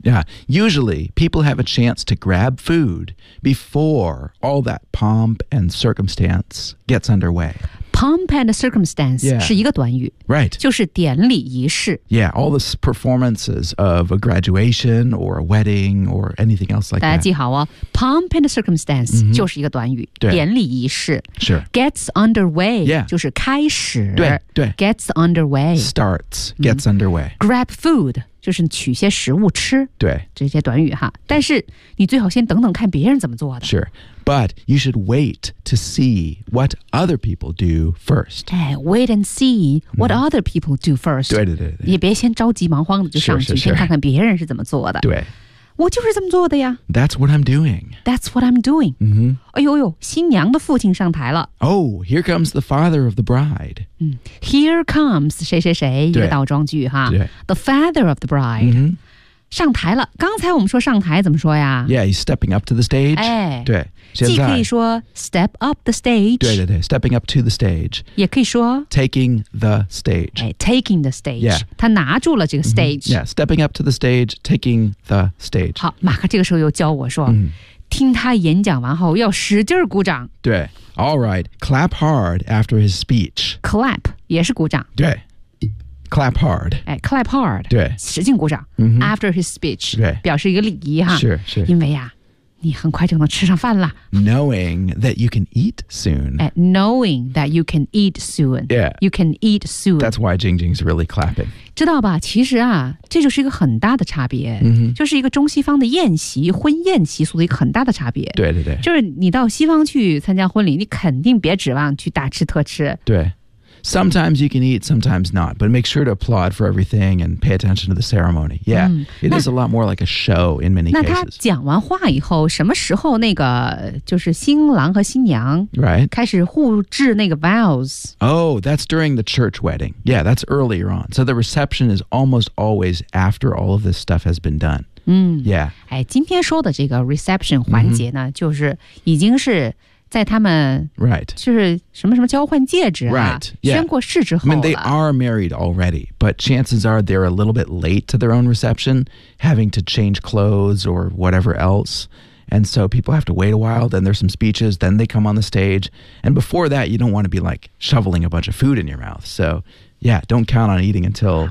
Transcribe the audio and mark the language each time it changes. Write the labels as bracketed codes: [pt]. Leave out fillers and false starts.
[en] Yeah, usually people have a chance to grab food before all that pomp and circumstance gets underway. Pomp and circumstance、 yeah. [zh] 是一个短语 [en] Right [zh] 就是典礼仪式 [en] Yeah, all the performances of a graduation or a wedding or anything else like that [zh] 大家记好哦 [en] Pomp and circumstance、 mm-hmm. [zh] 就是一个短语对典礼仪式 [en] Sure Gets underway Yeah [zh] 就是开始对 [en] Gets underway Starts Gets underway、 [zh] mm-hmm. [en] Grab food [zh] 就是取些食物吃对这些短语哈但是你最好先等等看别人怎么做的 [en] Sure But you should wait to see what other people do first. Wait and see what other people do first. [zh] 对。也别先着急忙慌的就上去先看看别人是怎么做的。对。我就是这么做的呀。 [en] That's what I'm doing.、Mm-hmm. [zh] 哎呦呦新娘的父亲上台了。 [en] Oh, here comes the father of the bride.、 Here comes [zh] 谁谁谁一个倒装句哈。对。 [en] The father of the bride.、 Mm-hmm. [zh] 上台了。刚才我们说上台怎么说呀？ [en] Yeah, he's stepping up to the stage. [zh] 哎，对，现在既可以说 [en] step up the stage. 对对对， stepping up to the stage. [zh] 也可以说 [en] taking the stage. 哎， taking the stage. Yeah. [zh] 他拿住了这个 stage. [en] Mm-hmm. Yeah, stepping up to the stage, taking the stage. [zh] 好，马克这个时候又教我说、听他演讲完后要使劲鼓掌。 [en] 对， all right, clap hard after his speech. [zh] Clap 也是鼓掌。 [en] 对。Clap hard. 哎 ，clap hard. [zh] 对，使劲鼓掌。 [en] Mm-hmm. After his speech. [zh] 对，表示一个礼仪哈。是是。因为呀、啊，你很快就能吃上饭了。 [en] Knowing that you can eat soon. At knowing that you can eat soon. Yeah. You can eat soon. That's why Jingjing's really clapping. [zh] 知道吧？其实啊，这就是一个很大的差别。 Mm-hmm. 就是一个中西方的宴席、婚宴习俗的一个很大的差别。对对对。就是你到西方去参加婚礼，你肯定别指望去大吃特吃。 [en] 对。Sometimes you can eat, sometimes not. But make sure to applaud for everything and pay attention to the ceremony. Yeah,、it is a lot more like a show in many [zh] 那 [en] cases. [zh] 那他讲完话以后，什么时候那个就是新郎和新娘 [en] right [zh] 开始互致那个 vows? [en] Oh, that's during the church wedding. Yeah, that's earlier on. So the reception is almost always after all of this stuff has been done. Yeah. [zh] 哎，今天说的这个 reception 环节呢、就是已经是在他们 [en] right [zh] 就是什么什么交换戒指、啊、 [en] right、yeah. [zh] 宣过誓之后了 [en] I mean they are married already but chances are they're a little bit late to their own reception having to change clothes or whatever else and so people have to wait a while then there's some speeches then they come on the stage and before that you don't want to be like shoveling a bunch of food in your mouth so yeah don't count on eating until